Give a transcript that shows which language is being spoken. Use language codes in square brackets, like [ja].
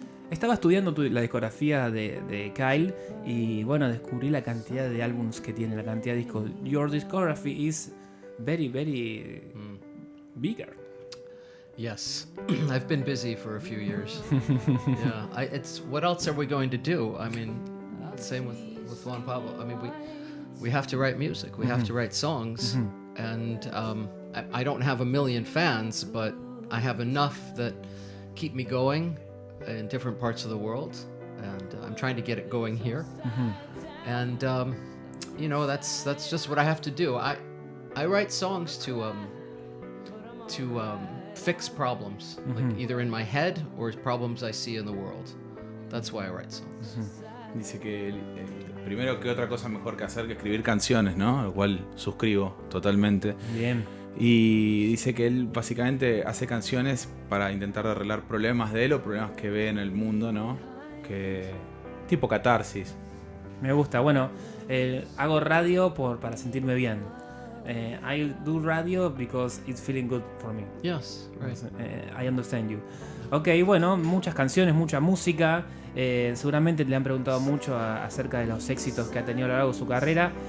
[es] Estaba estudiando la discografía de Kyle y bueno, descubrí la cantidad de álbumes que tiene, la cantidad de discos. [en] Your discography is very, very bigger. Yes, I've been busy for a few years. Yeah, it's what else are we going to do? I mean, same with Juan Pablo. I mean, we have to write music. We have to write songs, and I don't have a million fans, but I have enough that keep me going in different parts of the world, and I'm trying to get it going here. And you know, that's just what I have to do. I write songs to fix problems, like either in my head or problems I see in the world. That's why I write songs. [es] Dice que primero que otra cosa mejor que hacer que escribir canciones, ¿no? Lo cual suscribo totalmente. Bien. Y dice que él básicamente hace canciones para intentar arreglar problemas de él o problemas que ve en el mundo, ¿no? Que tipo catarsis. Me gusta. Bueno, hago radio para sentirme bien. [en] I do radio because it's feeling good for me. Yes, right. I understand you. [es] Ok, bueno, muchas canciones, mucha música. Seguramente le han preguntado mucho acerca de los éxitos que ha tenido a lo largo de su carrera.